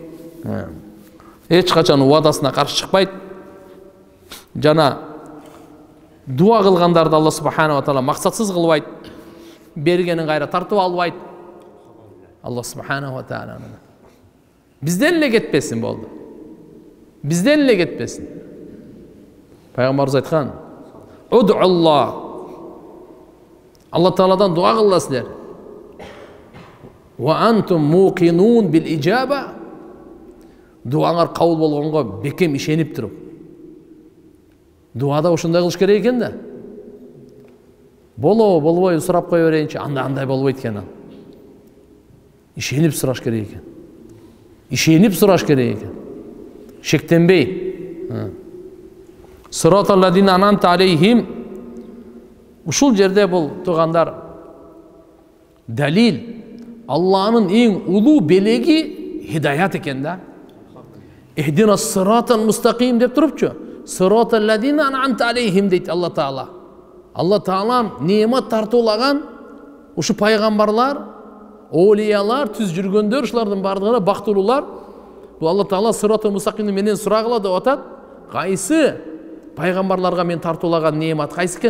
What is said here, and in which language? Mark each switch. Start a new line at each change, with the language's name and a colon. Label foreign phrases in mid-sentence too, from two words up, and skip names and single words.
Kyrgyz: Эч качан вадасына каршы чыкпайт. Жана дуа кылгандарды
Arabic: الله سبحانه وتعالى
Kyrgyz: максатсыз кылбайт. Бергенин кайра тартып албайт.
Arabic: الله سبحانه وتعالى
Kyrgyz: бизден эле кетпесин болду. Бизден эле кетпесин. Пайгамбарыбыз айткан:
Arabic: "ادعوا الله".
Kyrgyz: Алла Тааладан дуа кыласыздар.
Arabic: "وأنتم موقنون بالإجابة".
Kyrgyz: Дуаңар кабыл болгонго бекем ишенип туруп. Дуада ушундай кылыш керек экен да. Болбой сурап кое берейинчи, андай болбойт экен ал. Ишенип сураш керек экен. Ишенип сураш керек экен. Шектенбей.
Arabic: صراط الذين أنعمت عليهم.
Kyrgyz: Ушул жерде бул тугандар далил, Алланын эң улуу белеги хидаят экен да.
Arabic: اهدنا الصراط المستقيم
Kyrgyz: деп турупчу.
Arabic: صراط الذين أنعمت عليهم
Kyrgyz: дейт Алла Таала. Алла Таалам неемат тартуулаган ушу пайгамбарлар, олиялар, түз жүргөндөр, ушулардын бардыгына бактылуулар. Бул Алла Таала
Arabic: الصراط المستقيم
Kyrgyz: менен сурагыла деп атат. Кайсы пайгамбарларга мен тартуулаган неемат кайсы экен?